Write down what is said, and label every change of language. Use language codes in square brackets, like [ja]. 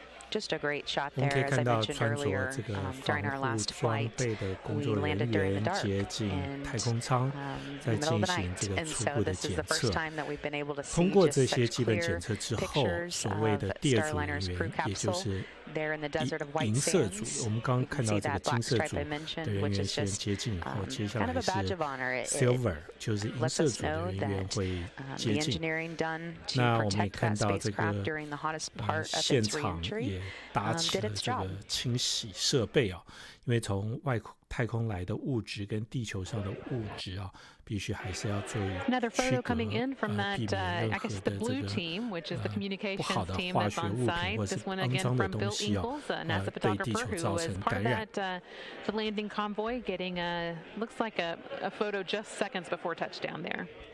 [en] Just a great shot there, as I mentioned earlier. During our last flight, we landed during the dark and in the middle of the night, and so this is the first time that we've been able to see just such clear pictures of Starliner's crew capsule there in the desert of white sands. You can see that black stripe I mentioned, which is just kind of a badge of honor. It lets us know that the engineering done to protect that spacecraft during the hottest part of its reentry did its job. [zh] 清洗设备啊，因为从外太空来的物质跟地球上的物质啊，必须还是要做区隔， [en] Another photo coming in from that, I guess the blue team, which is the communications team that's on site. This one again from Bill Ingalls, a NASA photographer who was part of that the landing convoy, getting looks like a photo just seconds before touchdown there.